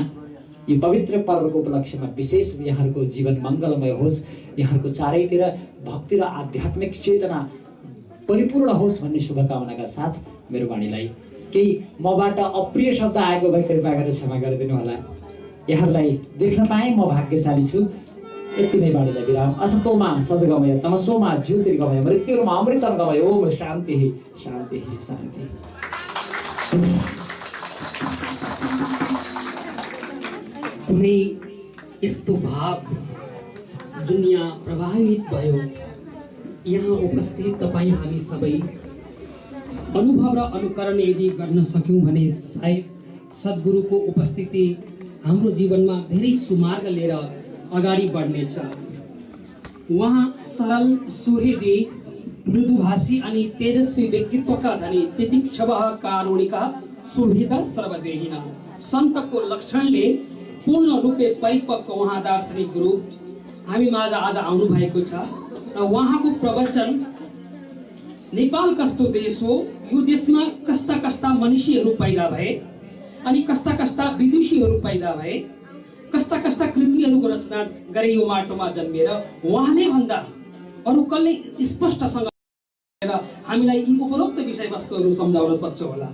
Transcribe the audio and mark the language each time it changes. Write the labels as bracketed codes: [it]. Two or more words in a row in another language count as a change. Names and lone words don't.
[ne] यो पवित्र पर्वको उपलक्ष्यमा विशेष यहाँहरूको जीवन मङ्गलमय होस्, यहाँहरूको चारैतिर भक्ति र आध्यात्मिक चेतना परिपूर्ण होस् भन्ने शुभकामनाका साथ मेरो वाणीलाई केही मबाट अप्रिय शब्द आएको भए कृपा गरेर क्षमा गरिदिनु होला। यहाँहरूलाई देख्न पाएँ म भाग्यशाली छु। यति नै बाणीलाई विराम। [sa] असतोमा सद्गमय तमसोमा ज्योतिर्गमय मृत्युर्मा अमृतं गमय ओम शान्तिः शान्तिः शान्तिः। [ne] कुनै यस्तो भाव जुन यहाँ प्रभावित भयो, यहाँ उपस्थित तपाईँ हामी सबै अनुभव र अनुकरण यदि गर्न सक्यौँ भने सायद सद्गुरुको उपस्थिति हाम्रो जीवनमा धेरै सुमार्ग लिएर अगाडि बढ्नेछ। उहाँ सरल सुहृदी मृदुभाषी अनि तेजस्वी व्यक्तित्वका धनी [sa] तितिक्षवः कारुणिका सुहृद सर्वदेहिन [ne] सन्तको लक्षणले पूर्ण रूपले परिपक्व उहाँ दार्शनिक गुरु हामी माझ आज आउनु भएको छ। र उहाँको प्रवचन नेपाल कस्तो देश हो, यो देशमा कस्ता कस्ता मनुष्यहरू पैदा भए अनि कस्ता कस्ता विदुषीहरू पैदा भए, कस्ता कस्ता कृतिहरूको रचना गरे यो माटोमा जन्मिएर उहाँले भन्दा अरू कसले स्पष्टसँग हामीलाई यी उपरोक्त विषयवस्तुहरू सम्झाउन सक्छ होला।